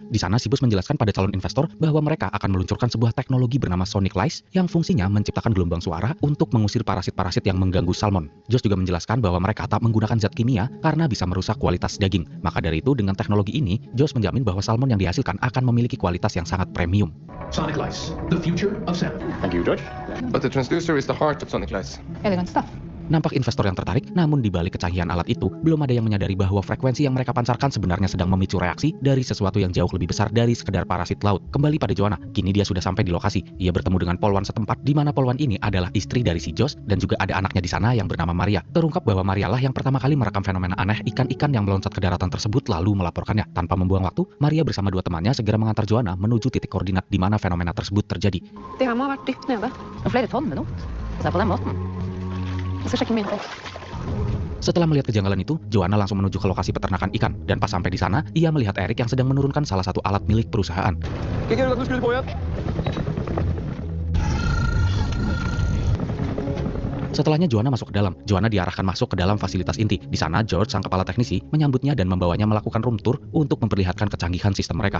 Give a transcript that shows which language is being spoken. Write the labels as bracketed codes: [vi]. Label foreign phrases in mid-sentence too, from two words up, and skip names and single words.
[id] Di sana si bos menjelaskan pada calon investor bahwa mereka akan meluncurkan sebuah teknologi bernama Sonic Lice yang fungsinya menciptakan gelombang suara untuk mengusir parasit-parasit yang mengganggu salmon. Josh juga menjelaskan bahwa mereka tak menggunakan zat kimia karena bisa merusak kualitas daging. Maka dari itu dengan teknologi ini, Josh menjamin bahwa salmon yang dihasilkan akan memiliki kualitas yang sangat premium. [en] Sonic Lice, the future of salmon. Thank you, George. But the transducer is the heart of Sonic Lice. Elegant stuff. [id] Nampak investor yang tertarik, namun di balik kecanggihan alat itu, belum ada yang menyadari bahwa frekuensi yang mereka pancarkan sebenarnya sedang memicu reaksi dari sesuatu yang jauh lebih besar dari sekedar parasit laut. Kembali pada Joanna, kini dia sudah sampai di lokasi. Ia bertemu dengan polwan setempat, di mana polwan ini adalah istri dari si Josh dan juga ada anaknya di sana yang bernama Maria. Terungkap bahwa Maria lah yang pertama kali merekam fenomena aneh ikan-ikan yang meloncat ke daratan tersebut lalu melaporkannya. Tanpa membuang waktu, Maria bersama dua temannya segera mengantar Joanna menuju titik koordinat di mana fenomena tersebut terjadi. [no] Det her må ha vært dypt nede. Og flere tonn med not. Så på den måten. Jeg skal sjekke min fot. [id] Setelah melihat kejanggalan itu, Joanna langsung menuju ke lokasi peternakan ikan. Dan pas sampai di sana, ia melihat Eric yang sedang menurunkan salah satu alat milik perusahaan. Setelahnya Joanna masuk ke dalam. Joanna diarahkan masuk ke dalam fasilitas inti. Di sana George, sang kepala teknisi, menyambutnya dan membawanya melakukan [en] room tour [id] untuk memperlihatkan kecanggihan sistem mereka.